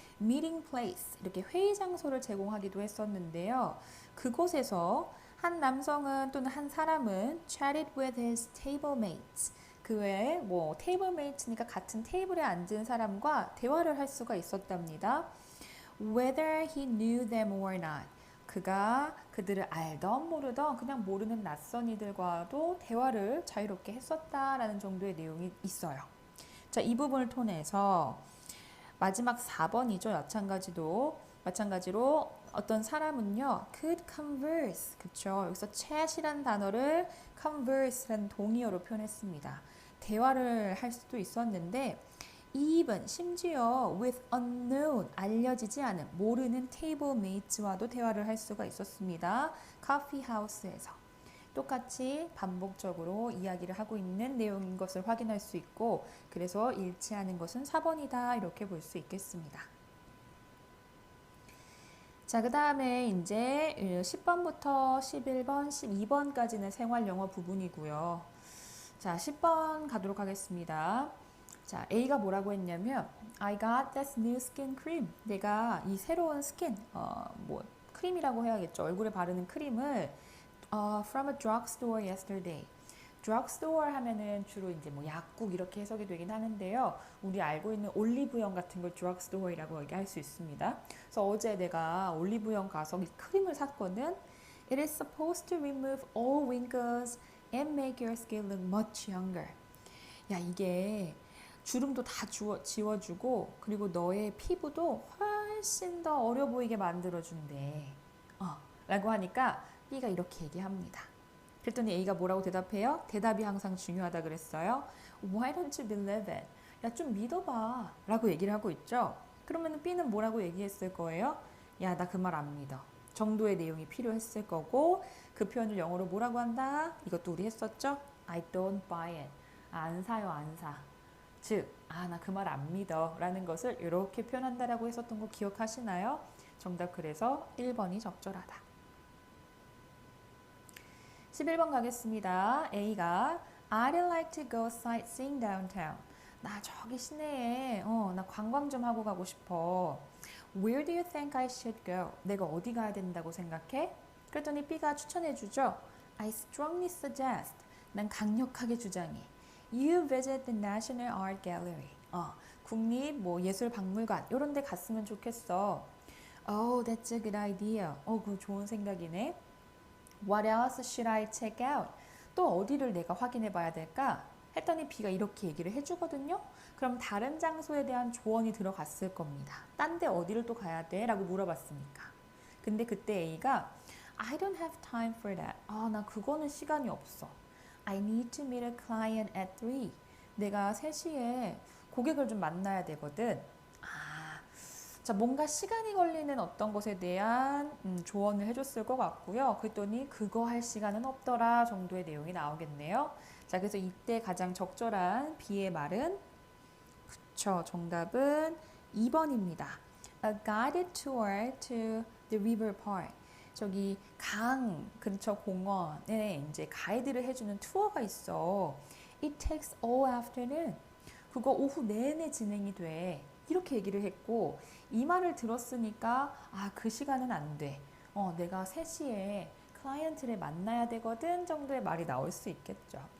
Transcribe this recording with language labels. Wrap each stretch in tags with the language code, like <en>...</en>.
<ko>meeting place, 이렇게 회의 장소를 제공하기도 했었는데요. 그곳에서 한 남성은 또는 한 사람은</ko> <en>chatted with his table mates,</en> <ko>그 외에 뭐 테이블 메이트니까 같은 테이블에 앉은 사람과 대화를 할 수가 있었답니다.</ko> <en>Whether he knew them or not.</en> <ko>그가 그들을 알던 모르던 그냥 모르는 낯선 이들과도 대화를 자유롭게 했었다라는 정도의 내용이 있어요. 자, 이 부분을 통해서 마지막 4번이죠. 마찬가지로 어떤 사람은요,</ko> <en>could converse,</en> <ko>그쵸? 여기서 chat이라는 단어를 converse라는 동의어로 표현했습니다. 대화를 할 수도 있었는데, even, 심지어 with unknown, 알려지지 않은, 모르는 table mates와도 대화를 할 수가 있었습니다. coffee house에서. 똑같이 반복적으로 이야기를 하고 있는 내용인 것을 확인할 수 있고, 그래서 일치하는 것은 4번이다 이렇게 볼 수 있겠습니다. 자, 그 다음에 이제 10번부터 11번, 12번까지는 생활영어 부분이고요. 자, 10번 가도록 하겠습니다. 자, A가 뭐라고 했냐면</ko> <en>I got this new skin cream.</en> <ko>내가 이 새로운 스킨, 크림이라고 해야겠죠. 얼굴에 바르는 크림을</ko> <en>from a drugstore yesterday.</en> <ko>drugstore 하면은 주로 이제 뭐 약국 이렇게 해석이 되긴 하는데요. 우리 알고 있는 올리브영 같은 걸 drugstore이라고 얘기할 수 있습니다. 그래서 어제 내가 올리브영 가서 이 크림을 샀거든.</ko> <en>It is supposed to remove all wrinkles and make your skin look much younger.</en> <ko>야, 이게 주름도 다 지워주고 그리고 너의 피부도 훨씬 더 어려 보이게 만들어준대. 라고 하니까 B가 이렇게 얘기합니다. 그랬더니 A가 뭐라고 대답해요? 대답이 항상 중요하다 그랬어요.</ko> <en>Why don't you believe it?</en> <ko>야, 좀 믿어봐 라고 얘기를 하고 있죠. 그러면 B는 뭐라고 얘기했을 거예요? 야, 나 그 말 안 믿어 정도의 내용이 필요했을 거고, 그 표현을 영어로 뭐라고 한다? 이것도 우리 했었죠?</ko> <en>I don't buy it.</en> <ko>안 사요, 안 사. 즉, 나 그 말 안 믿어 라는 것을 이렇게 표현한다라고 했었던 거 기억하시나요? 정답 그래서 1번이 적절하다. 11번 가겠습니다.</ko> <en>A가 I'd like to go sightseeing downtown.</en> <ko>나 저기 시내에 나 관광 좀 하고 가고 싶어.</ko> <en>Where do you think I should go?</en> <ko>내가 어디 가야 된다고 생각해? 그랬더니 B가 추천해주죠.</ko> <en>I strongly suggest.</en> <ko>난 강력하게 주장해.</ko> <en>You visit the National Art Gallery.</en> <ko>국립 예술박물관 이런 데 갔으면 좋겠어.</ko> <en>Oh, that's a good idea.</en> <ko>그거 좋은 생각이네.</ko> <en>What else should I check out?</en> <ko>또 어디를 내가 확인해 봐야 될까? 했더니 B가 이렇게 얘기를 해주거든요. 그럼 다른 장소에 대한 조언이 들어갔을 겁니다. 딴 데 어디를 또 가야 돼? 라고 물어봤으니까. 근데 그때</ko> <en>A가 I don't have time for that.</en> <ko>나 그거는 시간이 없어.</ko> <en>I need to meet a client at 3.</en> <ko>내가 3시에 고객을 좀 만나야 되거든. 자, 뭔가 시간이 걸리는 어떤 것에 대한 조언을 해줬을 것 같고요. 그랬더니 그거 할 시간은 없더라 정도의 내용이 나오겠네요. 자, 그래서 이때 가장 적절한 B의 말은 그쵸, 정답은 2번입니다.</ko> <en>A guided tour to the river park.</en> <ko>저기 강 근처 공원에 이제 가이드를 해주는 투어가 있어.</ko> <en>It takes all afternoon.</en> <ko>그거 오후 내내 진행이 돼. 이렇게 얘기를 했고, 이 말을 들었으니까 그 시간은 안 돼. 내가 3시에 클라이언트를 만나야 되거든 정도의 말이 나올 수 있겠죠.</ko>